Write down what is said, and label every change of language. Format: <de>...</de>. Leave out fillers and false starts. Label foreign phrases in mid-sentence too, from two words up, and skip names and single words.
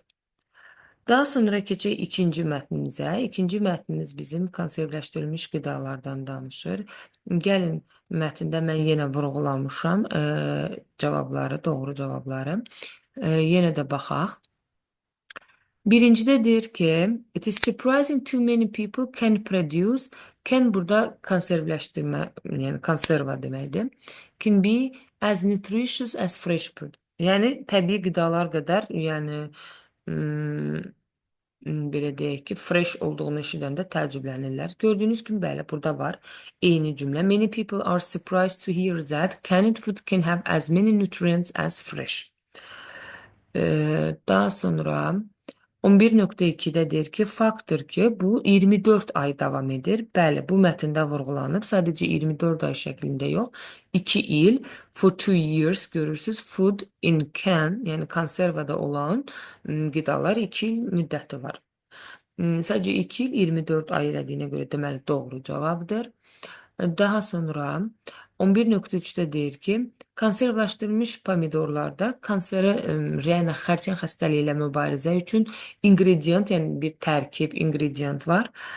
<az>Daha sonra keçək ikinci mətnimizə. İkinci mətnimiz bizim konservləşdirilmiş qidalardan danışır. Gəlin, mətndə mən yenə vurğulamışam cavabları, doğru cavabları. Yenə də baxaq. Birincidə deyir ki,</az> <en>it is surprising too many people can produce, can</en> <az>burada konservləşdirmə, yəni konserva deməkdir.</az> <en>Can be as nutritious as fresh food.</en> <az>Yəni təbii qidalar qədər, yəni belə deyək ki, fresh olduğunu eşidəndə təəccüblənirlər. Gördüyünüz kimi, bəli, burada var eyni cümlə.</az> <en>Many people are surprised to hear that canned food can have as many nutrients as fresh.</en> <az>Daha sonra 11.2-də deyir ki, faktdır ki, bu 24 ay davam edir. Bəli, bu mətndə vurğulanıb, sadəcə 24 ay şəklində yox, 2 il,</az> <en>for 2 years görürsünüz, food in can,</en> <az>yəni konservada olan qidalar 2 il müddəti var. Sadəcə 2 il 24 ay elədiyinə görə deməli doğru cavabdır. Daha sonra 11.3-də deyir ki, konservləşdirilmiş pomidorlarda yəni xərçəng xəstəliyi ilə mübarizə üçün ingredient, yəni bir tərkib, ingredient var.</az>